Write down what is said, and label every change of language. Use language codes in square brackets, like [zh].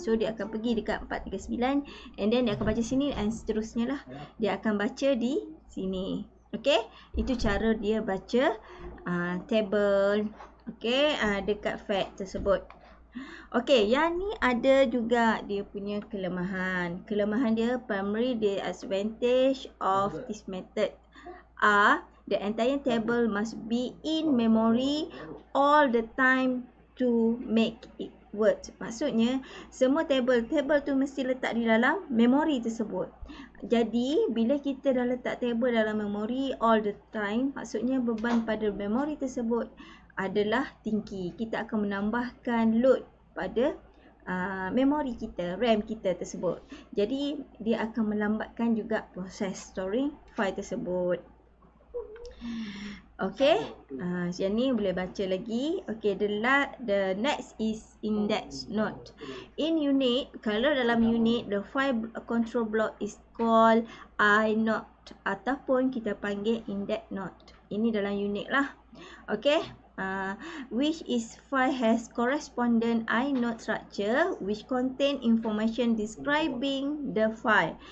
[ms] So dia akan pergi dekat 439 and then dia akan baca sini dan seterusnya lah. Dia akan baca di sini. Okay, itu cara dia baca table, okay, dekat fact tersebut. Okay, yang ni ada juga dia punya kelemahan. Kelemahan dia, [en] primary disadvantage of this method are the entire table must be in memory all the time to make it work. [ms] Maksudnya semua table tu mesti letak di dalam memori tersebut. Jadi bila kita dah letak table dalam memori [en] all the time, [ms] maksudnya beban pada memori tersebut adalah tinggi. Kita akan menambahkan load pada memori kita, RAM kita tersebut. Jadi dia akan melambatkan juga proses storing file tersebut. Okay, yang ni boleh baca lagi. [en] Okay, the next is index node. In unit, [ms] kalau dalam unit, [en] the file control block is called inode [ms] ataupun kita panggil [en] index node. [ms] Ini dalam unit lah. [en] Okay, which is file has correspondent inode structure which contain information describing the file.